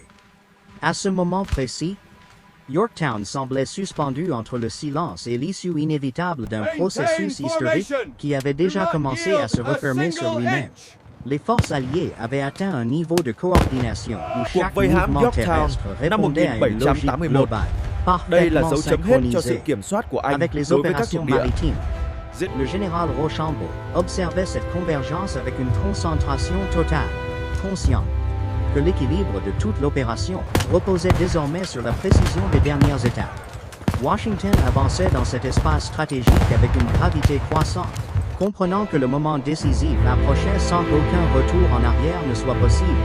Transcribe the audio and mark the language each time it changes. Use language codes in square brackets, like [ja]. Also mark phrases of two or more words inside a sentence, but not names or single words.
[fr] À ce moment précis, Yorktown semblait suspendu entre le silence et l'issue inévitable d'un processus historique qui avait déjà commencé à se refermer sur lui-même. Les forces alliées avaient atteint un niveau de coordination où chaque mouvement terrestre répondait à une logique globale, [vi] Đây là [fr] parfaitement [vi] dấu chấm hết cho sự [fr] synchronisée [vi] kiểm soát của Anh [fr] avec les [vi] đối với các [fr] opérations [vi] thuộc địa. [fr] maritimes. Le général Rochambeau observait cette convergence avec une concentration totale, conscient que l'équilibre de toute l'opération reposait désormais sur la précision des dernières étapes. Washington avançait dans cet espace stratégique avec une gravité croissante, comprenant que le moment décisif approchait sans qu'aucun retour en arrière ne soit possible.